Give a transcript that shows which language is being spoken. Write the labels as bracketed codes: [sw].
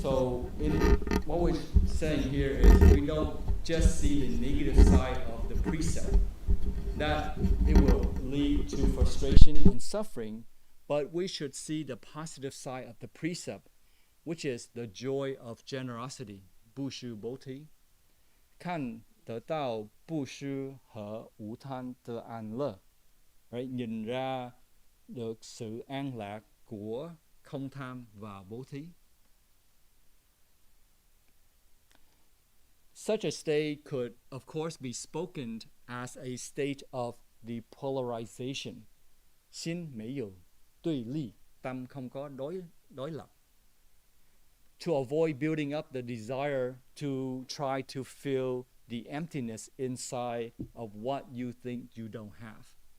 [en] So what we're saying here is we don't just see the negative side of the precept, that it will lead to frustration and suffering, but we should see the positive side of the precept, which is the joy of generosity, [zh] 布施 [en] bodhi, [zh] 看得到布施和无贪的安乐, [en] right? [vi] Nhìn ra được sự an lạc của không tham và bố thí. [en] Such a state could, of course, be spoken as a state of depolarization. [zh] 心没有对立, [vi] tâm không có đối lập. [en] To avoid building up the desire to try to fill the emptiness inside of what you think you don't have.